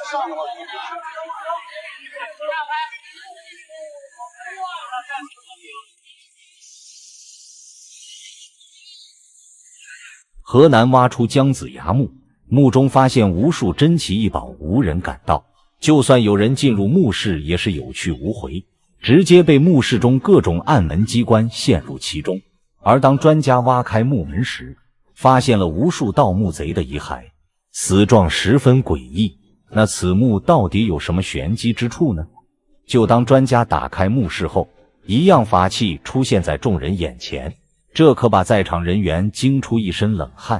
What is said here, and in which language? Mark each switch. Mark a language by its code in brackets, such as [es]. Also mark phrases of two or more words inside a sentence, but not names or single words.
[zh] 河南挖出姜子牙墓，墓中发现无数珍奇异宝，无人敢盗。就算有人进入墓室，也是有去无回，直接被墓室中各种暗门机关陷入其中。而当专家挖開墓門時，發現了無數盜墓賊的遺骸，死狀十分詭異。那此墓到底有什麼玄機之處呢？就當專家打開墓室後，一樣法器出現在眾人眼前，這可把在場人員驚出一身冷汗。